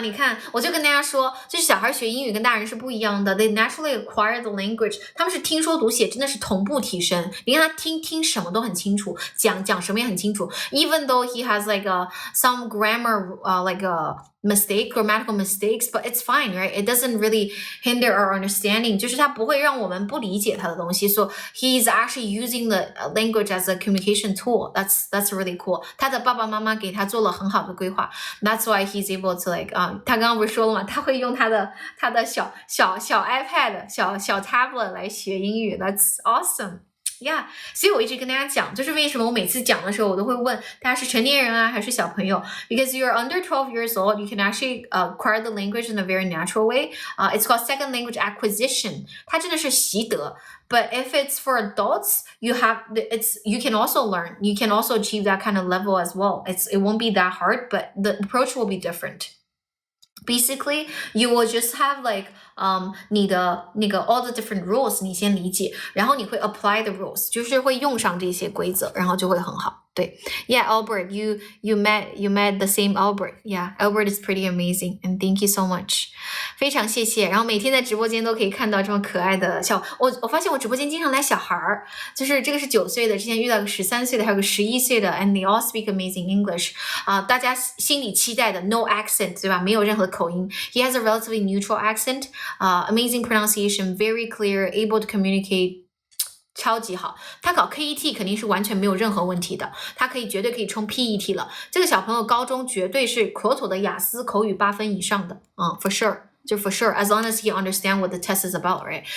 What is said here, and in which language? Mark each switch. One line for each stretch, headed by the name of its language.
Chinese: 你看，我就跟大家说，就是小孩学英语跟大人是不一样的。
English: They naturally acquire the language，
Chinese: 他们是听说读写真的是同步提升。你看他听什么都很清楚，讲什么也很清楚。
English: Even though he has like some grammar like a grammatical mistakes, but it's fine, right? It doesn't really hinder our understanding.
Chinese: 就是他不会让我们不理解他的东西。
English: So he's actually using the language as a communication tool. That's really cool.
Chinese: 他的爸爸妈妈给他做了很好的规划。
English: That's why he's able to like
Chinese: 他刚刚不是说了吗？他会用他的小 iPad 小 tablet 来学英语。
English: That's awesome. Yeah，
Chinese: 所以我一直跟大家讲，就是为什么我每次讲的时候，我都会问大家是成年人啊还是小朋友
English: ？Because you're under 12 years old, you can actually acquire the language in a very natural way. It's called second language acquisition.
Chinese: 它真的是习得。
English: But if it's for adults, you can also learn. You can also achieve that kind of level as well. It won't be that hard, but the approach will be different. Basically, you will just have like
Chinese: 你的那个
English: all the different rules
Chinese: 你先理解，然后你会
English: apply the rules，
Chinese: 就是会用上这些规则，然后就会很好。
English: 对 ，Yeah, Albert, you met the same Albert. Yeah, Albert is pretty amazing, and thank you so much.
Chinese: 非常谢谢。然后每天在直播间都可以看到这么可爱的我发现我直播间经常来小孩儿，就是这个是9岁的，之前遇到个13岁的，还有个11岁的 ，
English: and they all speak amazing English.
Chinese: 大家心里期待的 no accent 对吧？没有任何口音。
English: He has a relatively neutral accent. Amazing pronunciation, very clear, able to communicate.
Chinese: 超级好，他考 KET 肯定是完全没有任何问题的，他绝对可以冲 PET 了。这个小朋友高中绝对是妥妥的雅思口语8分以上的，for sure， 就 for sure，
English: as long as he understand what the test is about, right？